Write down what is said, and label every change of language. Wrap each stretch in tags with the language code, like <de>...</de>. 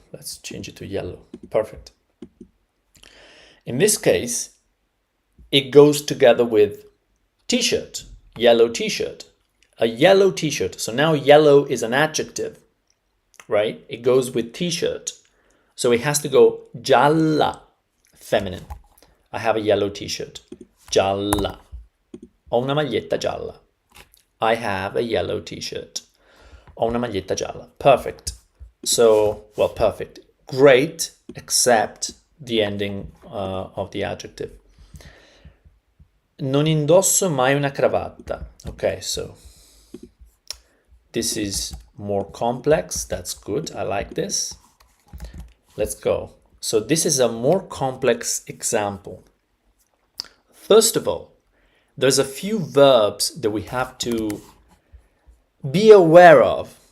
<en>Let's change it to yellow. Perfect. In this case, it goes together with t-shirt, yellow t-shirt, a yellow t-shirt. So now yellow is an adjective, right? It goes with t-shirt. So it has to go gialla, feminine. I have a yellow t-shirt, gialla.</en> <it>Ho una maglietta gialla.</it> <en>I have a yellow t-shirt.</en> <it>Ho una maglietta gialla.</it> <en>Perfect. So, well, perfect. Great, except the ending of the adjective.</en> <it>Non indosso mai una cravatta.</it> <en>Okay, so this is more complex. That's good. I like this. Let's go. So this is a more complex example. First of all, there's a few verbs that we have to be aware of.</en>